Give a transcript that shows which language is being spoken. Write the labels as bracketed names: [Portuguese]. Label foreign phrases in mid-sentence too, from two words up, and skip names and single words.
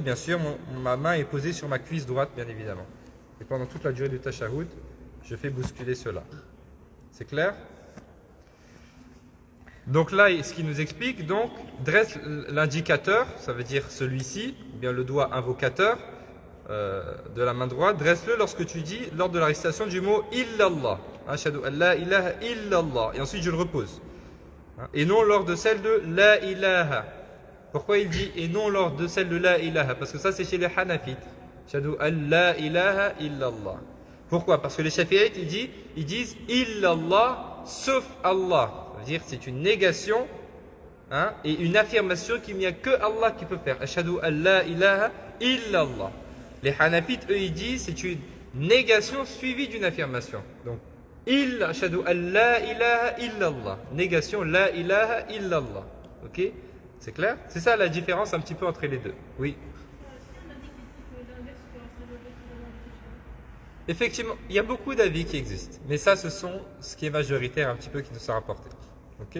[French] Bien sûr, ma main est posée sur ma cuisse droite, bien évidemment. Et pendant toute la durée du tashahhud, je fais bousculer cela. C'est clair? Donc là, ce qui nous explique, donc, dresse l'indicateur, ça veut dire celui-ci, ou bien le doigt invocateur de la main droite, dresse-le lorsque tu dis, lors de la récitation du mot « illallah ». [Arabic] أشهد أن لا إله إلا الله. [French] Et ensuite, je le repose. Et non lors de celle de « [Arabic] لا إله ». [French] Pourquoi il dit « et non lors de celle de « [Arabic] لا إله [French] » Parce que ça, c'est chez les hanafites. [Arabic] أشهد أن لا إله إلا الله. [French] Pourquoi? Parce que les shafi'ites, ils disent « illallah » sauf Allah. Ça veut dire c'est une négation et une affirmation qu'il n'y a que Allah qui peut faire. [Arabic] أشهد أن لا إله إلا الله. [French] Les hanafites, eux, ils disent c'est une négation suivie d'une affirmation. Donc, [Arabic] أشهد أن لا إله إلا الله. Négation لا إله إلا الله. [French] Ok? C'est clair? C'est ça la différence un petit peu entre les deux. Oui. Effectivement, il y a beaucoup d'avis qui existent. Mais ça, ce sont ce qui est majoritaire un petit peu qui nous sont rapportés. Ok?